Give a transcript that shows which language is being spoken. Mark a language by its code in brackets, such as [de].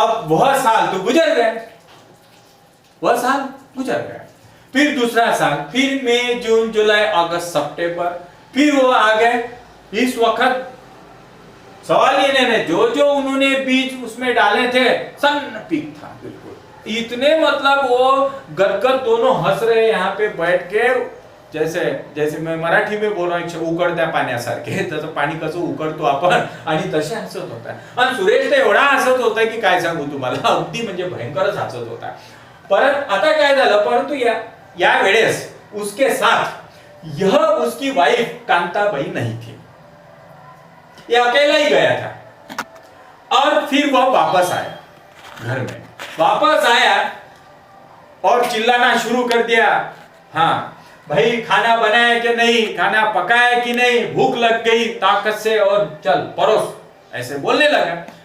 [hi] अब वह साल तो गुजर गए, वह साल गुजर गए, फिर दूसरा साल, फिर मई, जून, जुलाई, अगस्त, सितंबर, फिर वो आ गए। इस वक्त सवाल ये नहीं, जो उन्होंने बीज उसमें डाले थे सन पीक था बिल्कुल। इतने मतलब वो गदगद दोनों हंस रहे यहाँ पे बैठ के, जैसे मैं मराठी में बोल रहा हूँ, [mr] उकडत्या पाण्यासारखे, तसं पाणी कसं उकडतो आपण आणि तसे हसत होता। आणि सुरेश तर एवढा हसत होता की काय सांगू तुम्हाला, अगदी म्हणजे भयंकरच हसत होता। परत आता काय झालं, परंतु या वेळेस [hi] उसके साथ यह उसकी वाइफ कांताबाई नहीं थी, ये अकेला ही गया था। और फिर वह वापस आया घर में, वापस आया और चिल्लाना शुरू कर दिया, हाँ भाई खाना बनाया कि नहीं, खाना पकाया कि नहीं, भूख लग गई ताकत से और चल परोस, ऐसे बोलने लगा।